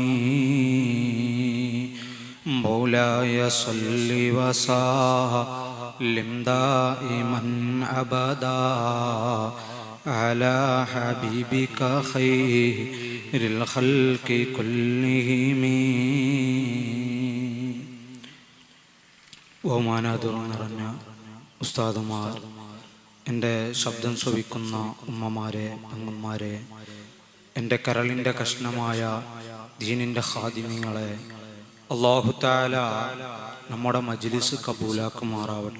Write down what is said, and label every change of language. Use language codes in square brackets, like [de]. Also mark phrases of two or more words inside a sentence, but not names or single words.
[ar] مولاي صل وسلم دائما أبدا على حبيبك خير الخلق كلهم. [ml] ബഹുമാനാദരം നിറഞ്ഞ ഉസ്താദുമാർ, എൻ്റെ ശബ്ദം ശ്രവിക്കുന്ന ഉമ്മമാരെ, പെങ്ങന്മാരെ, എൻ്റെ കരളിൻ്റെ കഷ്ണമായ ദീനിൻ്റെ ഖാദിമീങ്ങളെ, അല്ലാഹു തആല നമ്മുടെ മജ്ലിസ് കബൂലാക്കുമാറാവട്ടെ.